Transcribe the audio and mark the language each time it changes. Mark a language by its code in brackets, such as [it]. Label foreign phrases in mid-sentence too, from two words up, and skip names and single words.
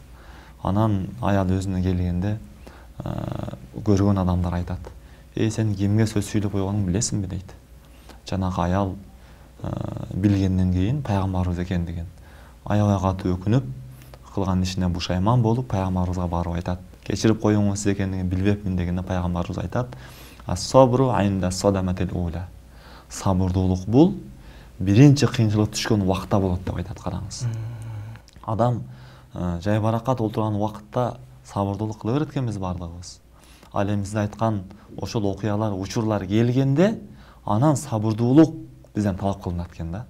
[ky] Анан аял өзүнө келгенде көргөн адамдар айтат: "Эй, сен кимге сөз сүйлөп койгонуңду билесиңби?" дейт. Жанагы аял билгенден кийин пайгамбарыбыз экендигин аябай катуу өкүнүп, кылган ишине бушайман болуп, пайгамбарыбызга барып айтат. "Кечирип коюңуз, сиз экендигин билбепмин" дегенде пайгамбарыбыз айтат: [ar] "الصبر عند الصدمة الأولى." [ky] Сабырдуулук бул биринчи кыйынчылык түшкөн убакта болот деп айтат, караңыз. Адам жайбаракат отурган убакытта сабырдуулук кыла берет экенбиз бардыгыбыз. Ал эми сиз айткан ошол окуялар, учурлар келгенде, анан сабырдуулук бизден талап кылынат экен да.